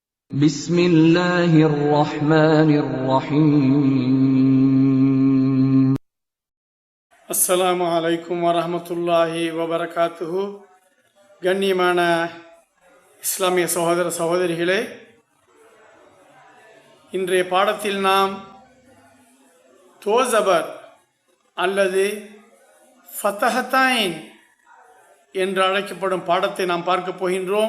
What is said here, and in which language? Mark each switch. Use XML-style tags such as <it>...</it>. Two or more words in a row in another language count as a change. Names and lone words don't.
<ar>بسم الله الرحمن الرحيم السلام عليكم ورحمة الله وبركاته</ar> <ta>கண்ணியமான இஸ்லாமிய சகோதர சகோதரிகளே, இன்றைய பாடத்தில் நாம் தோசபர் அல்லது ஃபதஹத்தைன் என்று அழைக்கப்படும் பாடத்தை நாம் பார்க்க போகின்றோம்.</ta>